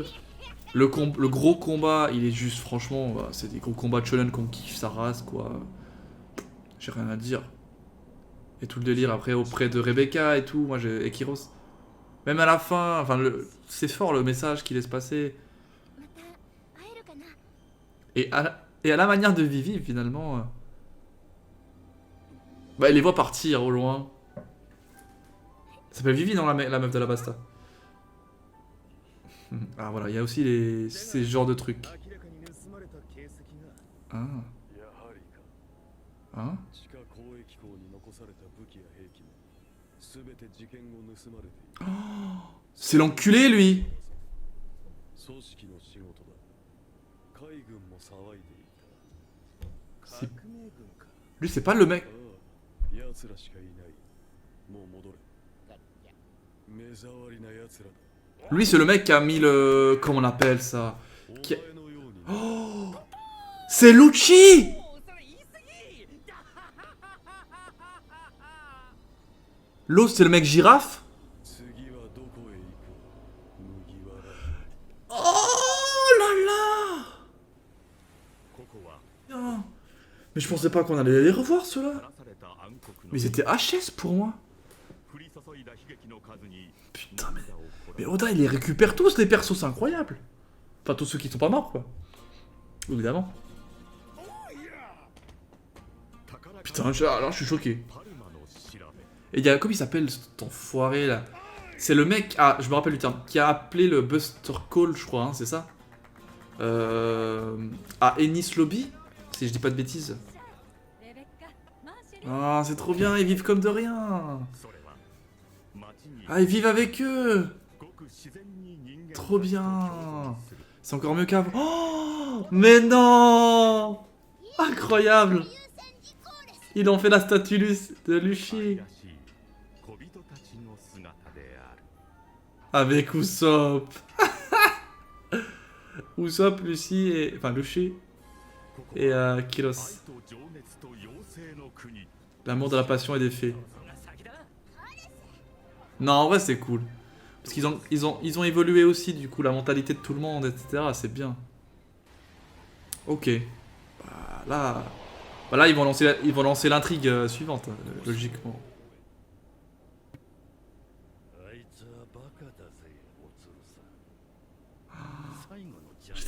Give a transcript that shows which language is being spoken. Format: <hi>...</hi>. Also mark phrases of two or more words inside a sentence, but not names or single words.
<fr>Le gros combat, il est juste, franchement, bah, c'est des gros combats de shonen qu'on kiffe sa race, quoi. J'ai rien à dire. Et tout le délire après auprès de Rebecca et tout, moi j'ai et Kiros. Même à la fin, enfin, c'est fort le message qu'il laisse passer.</fr> <ja>また会えるかな</ja> <fr>Et à la manière de Vivi, finalement, bah, elle les voit partir au loin. Ça s'appelle Vivi, non, la meuf de la Basta. Ah voilà, il y a aussi ces genres de trucs.</fr> <ja>明らかに盗まれた形跡が</ja> <fr>Ah,</fr> <ja>やはりか</ja> <fr>hein?</fr> <ja>地下交易港に残された武器や兵器も全て事件後盗まれている</ja> <fr>C'est l'enculé, lui.</fr> <ja>組織の仕事だ海軍も騒いでいた</ja> <fr>C'est-</fr> <ja>革命軍か</ja> <fr>Lui, c'est pas le mec.</fr> <ja>ああ奴らしかいないもう戻れ目障りな奴らだ</ja> <fr>Lui, c'est le mec qui a mis le... Comment on appelle ça?</fr> <ja>お前</ja> <fr>Qui-</fr> <ja>のように</ja> <fr>Oh C'est Lucci.</fr> <ja>それ言い過ぎ</ja> <fr>L'autre, c'est le mec girafe.</fr> <ja>次はどこへ行く麦わら</ja> <fr>Oh là là.</fr> <ja>ここは</ja> <fr>Putain. Mais je pensais pas qu'on allait les revoir, ceux-là.</fr> <ja>らされた暗黒の</ja> <fr>Mais ils étaient HS pour moi.</fr> <ja>降り注いだ悲劇の数に</ja> <fr>Putain, mais...</fr> <ja>涙をこら</ja> <fr>Mais Oda, il les récupère tous, les persos, c'est incroyable. Enfin, tous ceux qui sont pas morts, quoi. Évidemment. Putain, alors je suis choqué.</fr> <ja>パルマの調べ</ja> <fr>Et il y a... Comment il s'appelle, cet enfoiré, là? C'est le mec... Ah, je me rappelle du terme. Qui a appelé le Buster Call, je crois, hein, c'est ça à Ennis Lobby, si je dis pas de bêtises.</fr> <ja>レベッカマーシェル</ja> <fr>Ah, c'est trop bien, ils vivent comme de rien.</fr> <ja>それは町に</ja> <fr>Ah, ils vivent avec eux.</fr> <ja>ごく自然に人間</ja> <fr>Trop</fr> <ja>たちと</ja> <fr>bien.</fr> <ja>共存する</ja> <fr>C'est encore mieux qu'avant. Oh, mais non. Incroyable. Ils ont fait la statue de</fr> <ja>愛</ja> <fr>Luffy.</fr> <ja>らしい小人たちの姿である</ja> <fr>Avec Usopp. Usopp, Lucy et... Enfin, Luffy</fr> <ja>ここ</ja> <fr>et</fr> <ja>は愛</ja> <fr>Kilos.</fr> <ja>と情熱と妖精の国</ja> <fr>L'amour de la passion et des fées.</fr> <ja>そが先だ</ja> <fr>Non, en vrai, c'est cool. Parce qu'ils ont évolué aussi, du coup, la mentalité de tout le monde, etc. C'est bien. Ok. Bah, là ils vont lancer l'intrigue suivante, logiquement.</fr> <ja>あいつはバカだぜおつるさん最後のジャン</ja>